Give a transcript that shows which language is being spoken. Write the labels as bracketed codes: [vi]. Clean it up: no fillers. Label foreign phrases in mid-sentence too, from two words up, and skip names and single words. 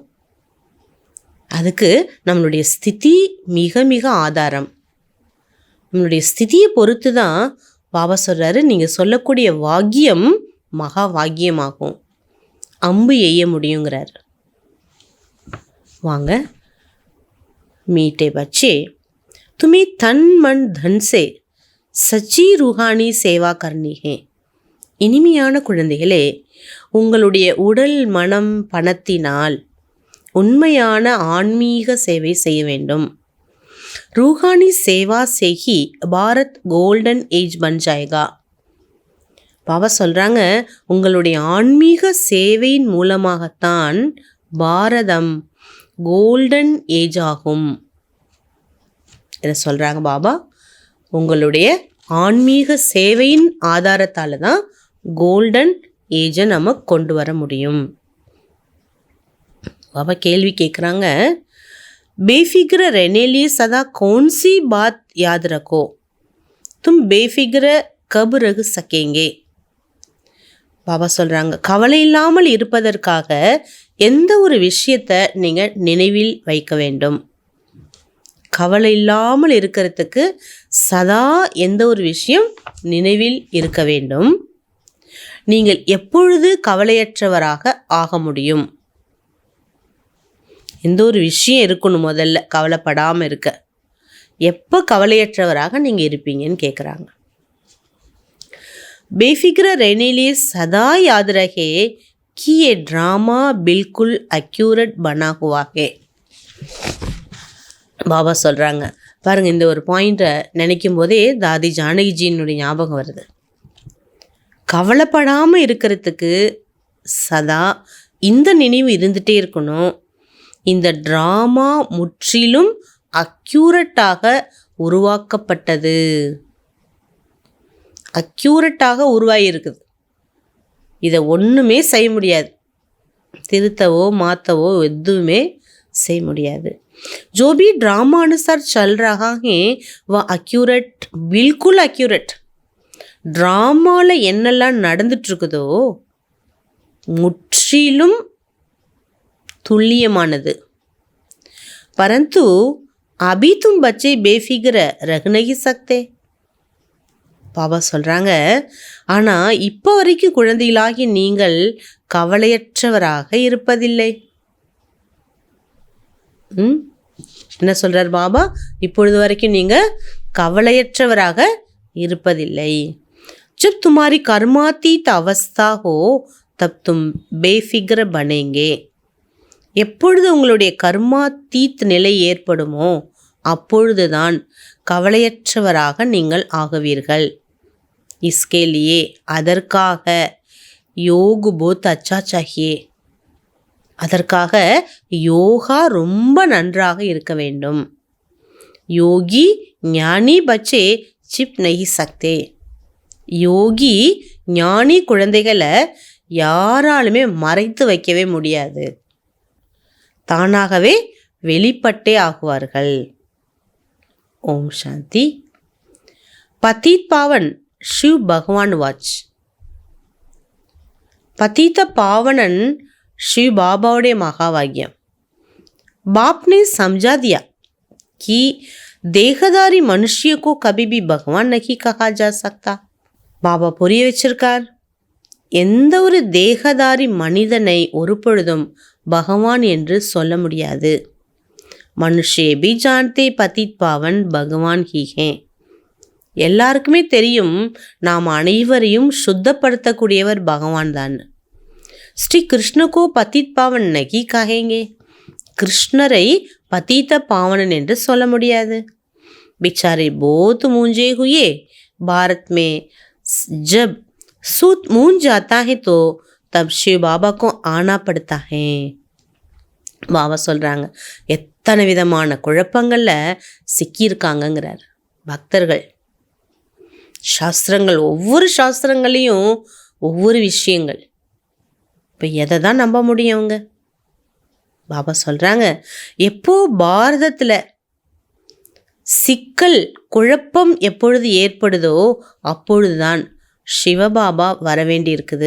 [ta] அதுக்கு நம்மளுடைய ஸ்திதி மிக மிக ஆதாரம். நம்மளுடைய ஸ்திதியை பொறுத்து தான் பாபா சொல்கிறாரு, நீங்கள் சொல்லக்கூடிய வாக்கியம் மகா வாக்கியமாகும், அம்பு எய்ய முடியுங்கிறார். வாங்க, [hi] मीठे बच्चे, तुम्हें तन मन धन से सच्ची रूहानी சேவா करनी है. [ta] இனிமையான குழந்தைகளே, உங்களுடைய உடல் மனம் பணத்தினால் உண்மையான ஆன்மீக சேவை செய்ய வேண்டும். [hi] रूहानी சேவா से ही भारत [en] golden age [hi] बन जाएगा. [ta] பாபா சொல்கிறாங்க, உங்களுடைய ஆன்மீக சேவையின் மூலமாகத்தான் பாரதம் [en] golden age [ta] ஆகும். இதை சொல்கிறாங்க பாபா, உங்களுடைய ஆன்மீக சேவையின் ஆதாரத்தால் தான் [en] golden age [ta] நம்ம கொண்டு வர முடியும். பாபா கேள்வி கேட்குறாங்க, [hi] बेफिक्र रहने लिए सदा कौन सी बात याद रखो. तुम बेफिक्र कब रह सकेंगे. [ta] பாபா சொல்கிறாங்க, கவலை இல்லாமல் இருப்பதற்காக எந்த ஒரு விஷயத்தை நீங்கள் நினைவில் வைக்க வேண்டும். கவலை இல்லாமல் இருக்கிறதுக்கு சதா எந்த ஒரு விஷயம் நினைவில் இருக்க வேண்டும். நீங்கள் எப்பொழுது கவலையற்றவராக ஆக முடியும்? எந்த ஒரு விஷயம் இருக்கணும் முதல்ல கவலைப்படாமல் இருக்க. எப்போ கவலையற்றவராக நீங்கள் இருப்பீங்கன்னு கேட்குறாங்க. [hi] बेफिक्र रहने लिए सदा याद रहे कि ये ड्रामा बिल्कुल एक्यूरेट बना हुआ है. [ta] பாபா சொல்கிறாங்க பாருங்கள், இந்த ஒரு பாயிண்ட்டை நினைக்கும் போதே தாதி ஜானகிஜியினுடைய ஞாபகம் வருது. கவலைப்படாமல் இருக்கிறதுக்கு சதா இந்த நினைவு இருந்துகிட்டே இருக்கணும். இந்த ட்ராமா முற்றிலும் அக்யூரட்டாக உருவாக்கப்பட்டது, அக்யூரட்டாக உருவாகியிருக்குது. இதை ஒன்றுமே செய்ய முடியாது, திருத்தவோ மாற்றவோ எதுவுமே செய்ய முடியாது. [hi] जो भी ड्रामा अनुसार चल रहा है वह अक्यूरेट, बिल्कुल अक्यूरेट. [ta] ட்ராமாவில் என்னெல்லாம் நடந்துட்டுருக்குதோ முற்றிலும் துல்லியமானது. [hi] परंतु अभी तुम बच्चे बेफिक्र रह नहीं सकते. [ta] பாபா சொல்கிறாங்க, ஆனால் இப்போ வரைக்கும் குழந்தைகளாகி நீங்கள் கவலையற்றவராக இருப்பதில்லை. என்ன சொல்கிறார் பாபா? இப்பொழுது வரைக்கும் நீங்கள் கவலையற்றவராக இருப்பதில்லை. [hi] जब तुम्हारी कर्मातीत अवस्था हो तब तुम बेफिक्र बनेंगे. [ta] எப்பொழுது உங்களுடைய கர்மாத்தீத் நிலை ஏற்படுமோ அப்பொழுதுதான் கவலையற்றவராக நீங்கள் ஆகுவீர்கள். [hi] इसके लिए அதற்காக योग बहुत अच्छा चाहिए. [ta] அதற்காக யோகா ரொம்ப நன்றாக இருக்க வேண்டும். [hi] योगी ज्ञानी बच्चे छिप नहीं सकते. [ta] யோகி ஞானி குழந்தைகளை யாராலுமே மறைத்து வைக்கவே முடியாது, தானாகவே வெளிப்பட்டே ஆகுவார்கள். [hi] ओम शान्ति. पतित पावन शिव भगवान वाच. [ta] பதித பாவனன் சிவ பாபாவுடைய மகாவாக்கியம். [hi] बाप ने समझा दिया कि देहधारी मनुष्य को कभी भी भगवान नहीं कहा जा सकता. [ta] பாபா புரிய வச்சிருக்கார், எந்த ஒரு தேகதாரி மனிதனை ஒரு பொழுதும் பகவான் என்று சொல்ல முடியாது. [hi] मनुष्य भी जानते पतित पावन भगवान ही है. [ta] எல்லாருக்குமே தெரியும் நாம் அனைவரையும் சுத்தப்படுத்தக்கூடியவர் பகவான் தான். [hi] श्री कृष्ण को पतित पावन नहीं कहेंगे. [ta] கிருஷ்ணரை பதீத பாவனன் என்று சொல்ல முடியாது. [hi] बिचारे बहुत मूंझे हुए भारत में जब सूत मूंझ जाता है तो तब शिव बाबा को आना पड़ता है. [ta] பாபா சொல்கிறாங்க, எத்தனை விதமான குழப்பங்களில் சிக்கியிருக்காங்கங்கிறார் பக்தர்கள். சாஸ்திரங்கள், ஒவ்வொரு சாஸ்திரங்களையும் ஒவ்வொரு விஷயங்கள். இப்போ எதை தான் நம்ப முடியும் அவங்க? பாபா சொல்கிறாங்க, எப்போ பாரதத்தில் சிக்கல் குழப்பம் எப்பொழுது ஏற்படுதோ அப்பொழுதுதான் சிவபாபா வர வேண்டியிருக்குது.